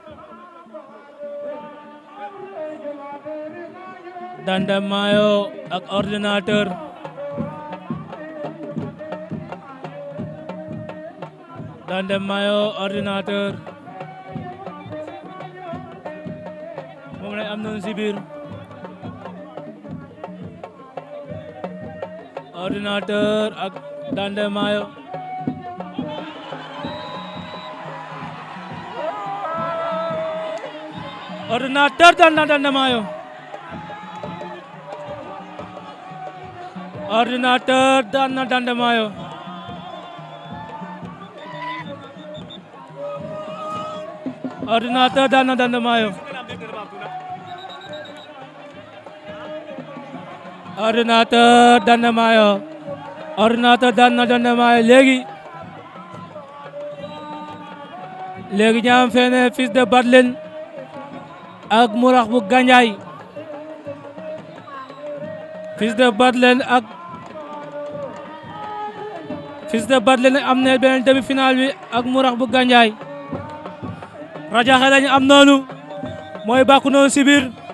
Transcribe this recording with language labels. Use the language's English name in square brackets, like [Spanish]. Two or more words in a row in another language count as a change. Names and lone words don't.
[Wolof] Danda Mayo ak Ordinateur Danda Mayo Ordinateur moom lañ am noonu si biir Ordinateur ak Danda Mayo Ordinateur Danda Mayo Ordinateur Danda Mayo Ordinateur Danda Mayo Ordinateur Danda Mayo Ordinateur Danda Mayo léegi ñaam fene Fils de Batlen ak Murax bu Gandiaye Fils de Batlen ak Fils de Batling lañ am ne beneen demi-finale bi ak Mourax bu Gandiaye Radiakhé lañu am noonu mooy bàkku noonu si biir